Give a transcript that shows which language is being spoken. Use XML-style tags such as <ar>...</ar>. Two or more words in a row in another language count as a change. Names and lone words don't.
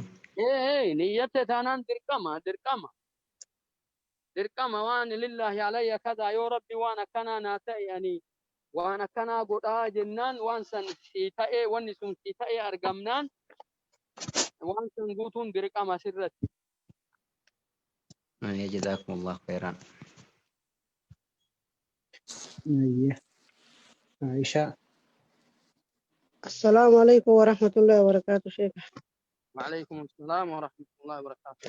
<om>Niyyate taanaan dirqama waan</om> <ar>لله عليّ</ar> <om>kadhaa yoo rabbi waan akkanaa naa ta'e ani waan akkanaa godhaa jennaan waan san sii ta'e wanni sun sii ta'e argamnaan waan san guutuun dirqama sirratti.</om> <ar>جزاكم الله خيرا. عائشة. السلام عليكم ورحمة الله وبركاته شيخ. وعليكم السلام ورحمة الله وبركاته.</ar>